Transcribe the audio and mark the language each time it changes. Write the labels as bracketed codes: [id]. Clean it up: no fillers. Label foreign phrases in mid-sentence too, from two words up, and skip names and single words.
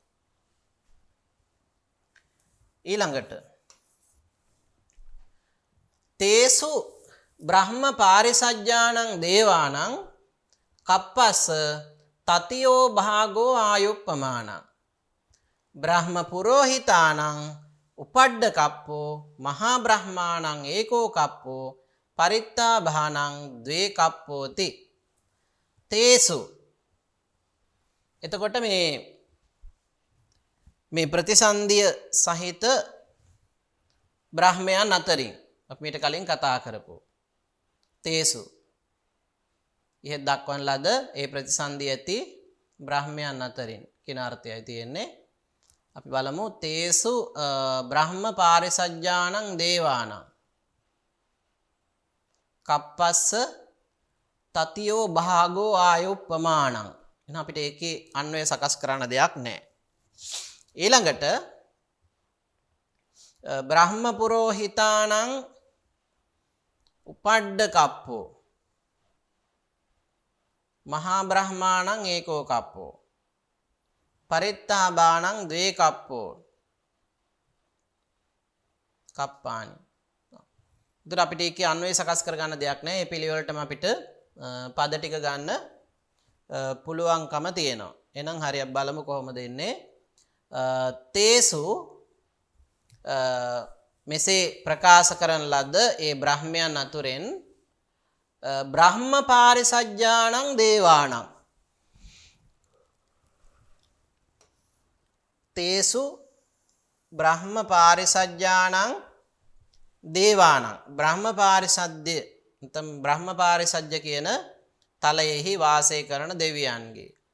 [pi] ඊළඟට තේසු බ්‍රහ්ම පාරිසජ්ජානං දේවානං කප්පස්ස තතියෝ භාගෝ ආයුප්පමානං බ්‍රහ්ම පුරෝහිතානං උපඩ්ඩ කප්පෝ මහා බ්‍රහ්මාණං ඒකෝ කප්පෝ පරිත්තා භානං ද්වේ කප්පෝති. [si] තේසු එතකොට මේ ප්‍රතිසන්ධිය සහිත බ්‍රහ්මයන් අතරින් අපි මීට කලින් කතා කරපු තේසු ඉහෙත් දක්වන ලද ඒ ප්‍රතිසන්ධිය ඇති බ්‍රහ්මයන් අතරින් කියන අර්ථයයි තියෙන්නේ. අපි බලමු [pi] තේසු බ්‍රහ්ම පාරිසජ්ජානං දේවානං කප්පස්ස තතියෝ භාගෝ ආයුප්පමානං. [si] එහෙනම් අපිට ඒකේ අන්වය සකස් කරන්න දෙයක් නැහැ. [pi] ඊළඟට බ්‍රහ්ම පුරෝහිතානං උපඩ්ඩ කප්පෝ මහා බ්‍රහ්මාණං ඒකෝ කප්පෝ පරිත්තා බාණං ද්වේ කප්පෝ කප්පානි. [si] ඒතර අපිට ඒකේ අන්වය සකස් කර ගන්න දෙයක් නැහැ. මේ පිළිවෙලටම අපිට පද ටික ගන්න පුළුවන්කම තියෙනවා. එහෙනම් හරියට බලමු කොහොමද එන්නේ. තේසු මෙසේ ප්‍රකාශ කරන ලද ඒ බ්‍රහ්මයන් අතුරෙන් [pi] බ්‍රහ්ම පාරිසජ්ජානං දේවානං තේසු බ්‍රහ්ම පාරිසජ්ජානං දේවානං [si] බ්‍රහ්ම පාරිසජ්ජ නැත්නම් බ්‍රහ්ම පාරිසජ්ජ කියන තලයෙහි වාසය කරන දෙවියන්ගේ